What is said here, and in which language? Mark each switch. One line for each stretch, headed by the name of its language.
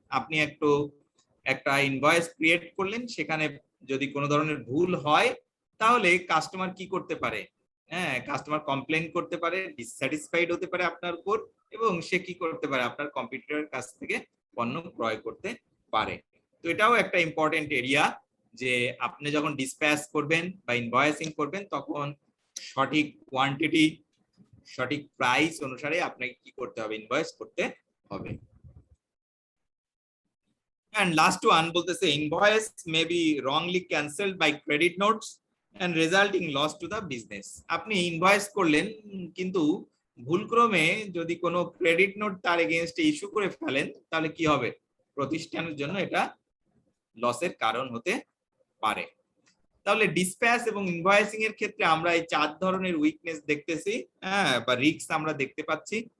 Bangla: আপনি একটা invoice create করলেন, সেখানে যদি কোনো ধরনের ভুল হয় তাহলে কাস্টমার কি করতে পারে, হ্যাঁ, কাস্টমার কমপ্লেন করতে পারে, ডিসস্যাটিসফাইড হতে পারে আপনার উপর, এবং সে কি করতে পারে, আপনার কম্পিটিটরের কাছ থেকে পণ্য ক্রয় করতে পারে। তো এটাও একটা ইম্পর্টেন্ট এরিয়া যে আপনি যখন ডিসপ্যাচ করবেন বা ইনভয়েসিং করবেন তখন সঠিক কোয়ান্টিটি সঠিক প্রাইস অনুসারে আপনাকে কি করতে হবে, ইনভয়েস করতে হবে।
English: And last one
Bangla: বলতেছে
English: invoice may be wrongly cancelled by credit notes and resulting loss to the business.
Bangla: আপনি ইনভয়েস করলেন কিন্তু ভুলক্রমে যদি কোনো ক্রেডিট নোট তার এগেইনস্টে ইস্যু করে ফেলেন তাহলে কি হবে, প্রতিষ্ঠানের জন্য এটা লসের কারণ হতে পারে। তাহলে ডিসপ্যাচ এবং ইনভয়েসিং এর ক্ষেত্রে আমরা এই 4 ধরনের উইকনেস দেখতেছি, হ্যাঁ, বা রিস্ক আমরা দেখতে পাচ্ছি।